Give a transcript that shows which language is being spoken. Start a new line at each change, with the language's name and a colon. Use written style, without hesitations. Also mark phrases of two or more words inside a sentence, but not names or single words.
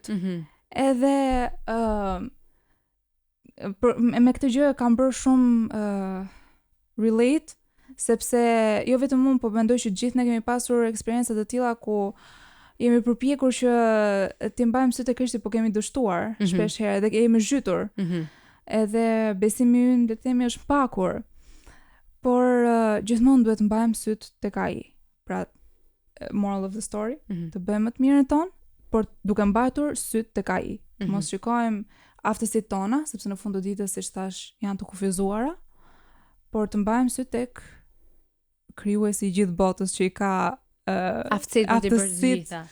Albanian: Edhe me këtë gjë kam bërë shumë relate, sepse jo vetëm unë, po mendoj që gjithë ne kemi pasur eksperjenca të tilla ku jemi përpjekur që t'i mbajmë syt e Krishtit, po kemi dështuar shpesh herë dhe jemi zhytur. Edhe besimi ynë, le të themi, është pakur. Por gjithmonë duhet të mbajmë syt tek ai. Pra,
English: moral of the story,
Albanian: të bëjmë më të mirën tonë, por duke mbajtur syt tek ai. Mos shikojmë aftësitë tona, sepse në fund të ditës, siç thash, janë të kufizuara, por të mbajmë syt tek krijuesi i gjithë botës që i ka aftësitë të pakufizueshme.